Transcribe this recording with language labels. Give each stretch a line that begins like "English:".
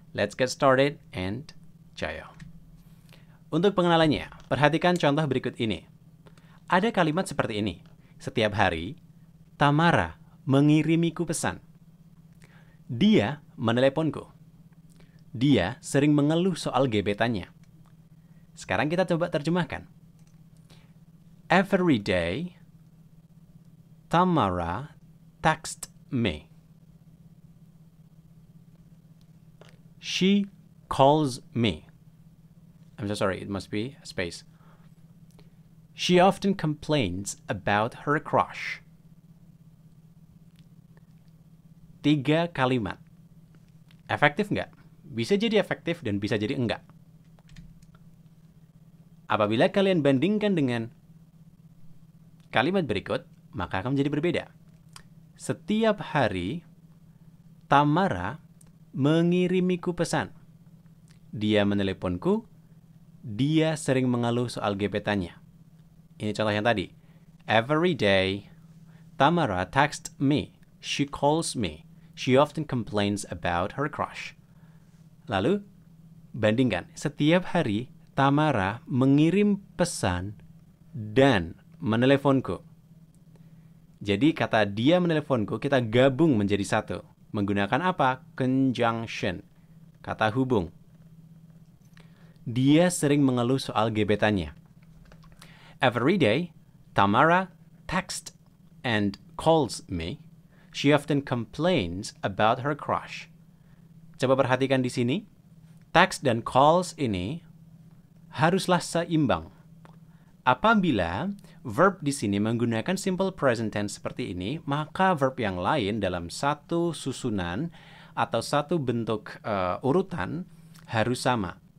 English: Let's get started and jaya.
Indonesian: Untuk pengenalannya, perhatikan contoh berikut ini. Ada kalimat seperti ini. Setiap hari, Tamara mengirimiku pesan. Dia meneleponku. Dia sering mengeluh soal gebetannya. Sekarang kita coba terjemahkan.
English: Every day, Tamara text me. She calls me. I'm so sorry, it must be a space. She often complains about her crush.
Indonesian: 3 kalimat. Efektif nggak? Bisa jadi efektif dan bisa jadi enggak. Apabila kalian bandingkan dengan kalimat berikut, maka akan menjadi berbeda. Setiap hari, Tamara mengirimiku pesan. Dia meneleponku. Dia sering mengeluh soal gebetannya. Ini contoh yang tadi.
English: Every day, Tamara texts me. She calls me. She often complains about her crush.
Indonesian: Lalu, bandingkan. Setiap hari, Tamara mengirim pesan dan meneleponku. Jadi, kata dia meneleponku, kita gabung menjadi satu. Menggunakan apa? Conjunction. Kata hubung. Dia sering mengeluh soal gebetannya.
English: Every day, Tamara texts and calls me. She often complains about her crush.
Indonesian: Coba perhatikan di sini. Text dan calls ini haruslah seimbang. Apabila verb di sini menggunakan simple present tense seperti ini, maka verb yang lain dalam satu susunan atau satu bentuk urutan harus sama.